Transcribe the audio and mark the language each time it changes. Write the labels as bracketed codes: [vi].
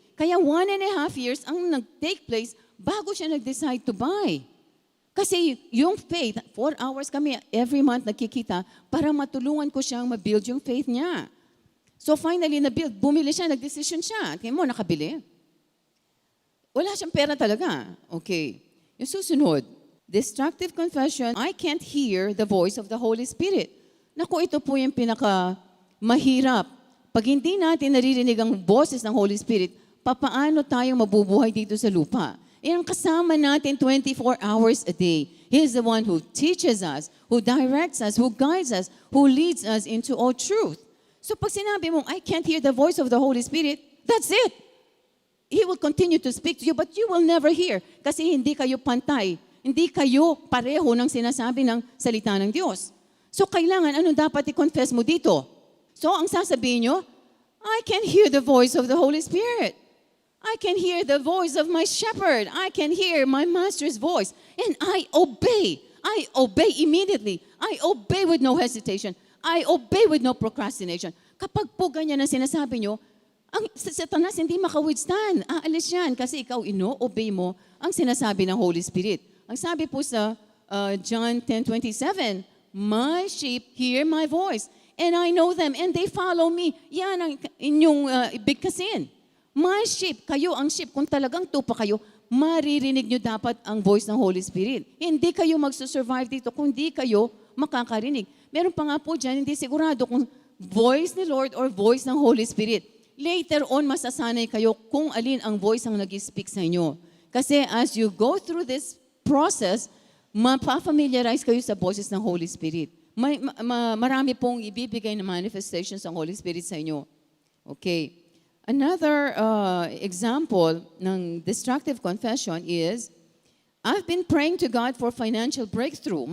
[tl] Kaya 1.5 years ang nag-take place bago siya nag-decide to buy. Kasi yung faith, 4 hours kami every month nagkikita para matulungan ko siyang ma-build yung faith niya. So finally, bumili siya, nag-decision siya. Tingnan mo, nakabili. Wala siyang pera talaga. [en] Okay. [tl] Yung susunod, [en] destructive confession, I can't hear the voice of the Holy Spirit. [tl] Naku, ito po yung pinaka-mahirap. Pag hindi natin naririnig ang boses ng Holy Spirit, papaano tayong mabubuhay dito sa lupa? Ang kasama natin 24 hours a day. [en] He is the one who teaches us, who directs us, who guides us, who leads us into all truth. [tl] So pag sinabi mong, [en] I can't hear the voice of the Holy Spirit, that's it. He will continue to speak to you, but you will never hear. [tl] Kasi hindi kayo pantay. Hindi kayo pareho ng sinasabi ng salita ng Diyos. So kailangan, ano dapat i-confess mo dito? So ang sasabihin nyo, [en] I can hear the voice of the Holy Spirit. I can hear the voice of my shepherd. I can hear my master's voice. And I obey. I obey immediately. I obey with no hesitation. I obey with no procrastination. [tl] Kapag po ganyan ang sinasabi nyo, ang Satanas hindi maka-withstand. Aalis yan kasi ikaw ino-obey mo ang sinasabi ng Holy Spirit. Ang sabi po sa John 10:27, [en] my sheep hear my voice, and I know them, and they follow me. [tl] Yan ang inyong ibigkasin. My sheep, kayo ang sheep. Kung talagang tupa kayo, maririnig nyo dapat ang voice ng Holy Spirit. Hindi kayo magsusurvive dito kung hindi kayo makakarinig. Meron pa nga po dyan, hindi sigurado kung voice ni Lord or voice ng Holy Spirit. [en] Later on, [tl] masasanay kayo kung alin ang voice ang nag-speak sa inyo. [en] Kasi as you go through this process, [tl] mapafamiliarize kayo sa [en] voices ng Holy Spirit. [tl] Marami pong ibibigay na manifestations ng Holy Spirit sa inyo. [en] Okay. Another example ng destructive confession is, I've been praying to God for financial breakthrough.